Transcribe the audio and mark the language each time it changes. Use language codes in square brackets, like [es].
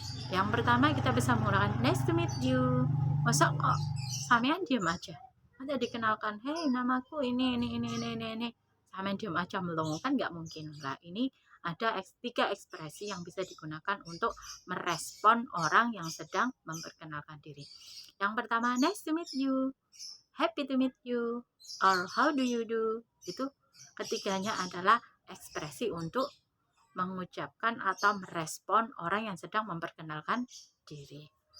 [id] Yang pertama kita bisa menggunakan [en] nice to meet you. [id] Masa kok sampean diam aja? Ada dikenalkan, hey namaku ini. Sampean diam aja melongo, kan nggak mungkin lah. Ini ada 3 ekspresi yang bisa digunakan untuk merespon orang yang sedang memperkenalkan diri. Yang pertama, [en] nice to meet you, happy to meet you, or how do you do. [id] Itu ketiganya adalah ekspresi untuk mengucapkan atau merespon orang yang sedang memperkenalkan diri.